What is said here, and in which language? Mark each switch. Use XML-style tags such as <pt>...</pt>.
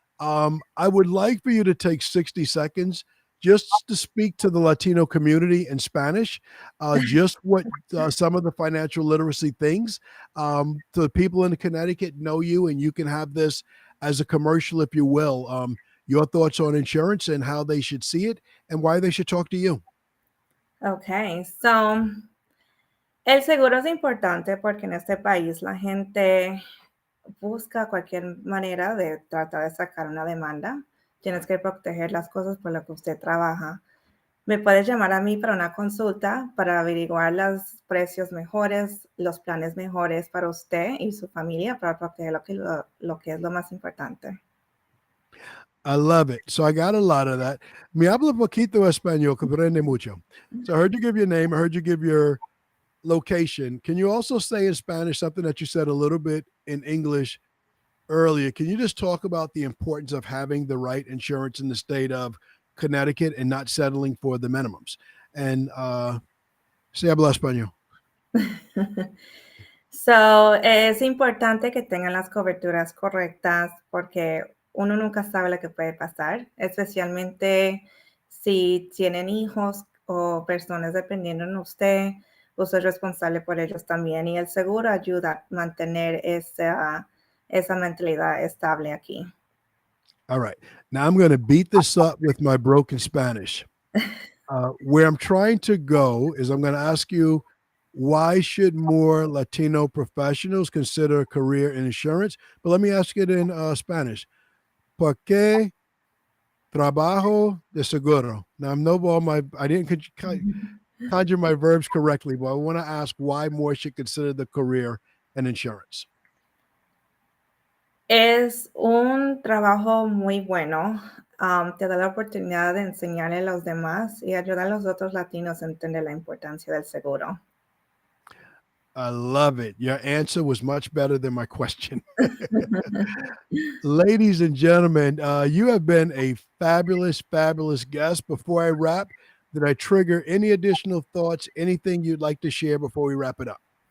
<en>I would like for you to take 60 seconds just to speak to the Latino community in Spanish, just what some of the financial literacy things. So the people in Connecticut know you, and you can have this as a commercial, if you will. Your thoughts on insurance and how they should see it and why they should talk to you. Okay, so</en> <es>el seguro es importante porque en este país la gente busca cualquier manera de tratar de sacar una demanda. Tienes que proteger las cosas por las que usted trabaja. Me puedes llamar a mí para una consulta para averiguar los precios mejores, los planes mejores para usted y su familia para proteger lo que es lo más importante.</es> <en>I love it. So I got a lot of that.</en> <es>Me habla poquito español, que aprende mucho.</es> <en>So I heard you give your name. I heard you give your location. Can you also say in Spanish something that you said a little bit in English earlier? Can you just talk about the importance of having the right insurance in the state of Connecticut and not settling for the minimums? And</en> <es>se habla español.</es> <en>So,</en> <es>es importante que tengan las coberturas correctas porque uno nunca sabe lo que puede pasar, especialmente si tienen hijos o personas dependiendo de usted. Usted es responsable por ellos también y el seguro ayuda a mantener esa mentalidad estable aquí.</es> <en>All right. Now I'm going to beat this up with my broken Spanish. Where I'm trying to go is I'm going to ask you, why should more Latino professionals consider a career in insurance? But let me ask it in Spanish.</en> <es>¿Por qué trabajo de seguro?</es> <en>Now I'm no all my I didn't conjure my verbs correctly, but I want to ask why more should consider the career in insurance.</en> <es>Es un trabajo muy bueno. Te da la oportunidad de enseñarle a los demás y ayudar a los otros latinos a entender la importancia del seguro.</es> <en>I love it. Your answer was much better than my question. Ladies and gentlemen, you have been a fabulous, fabulous guest. Before I wrap, did I trigger any additional thoughts, anything you'd like to share before we wrap it up?</en>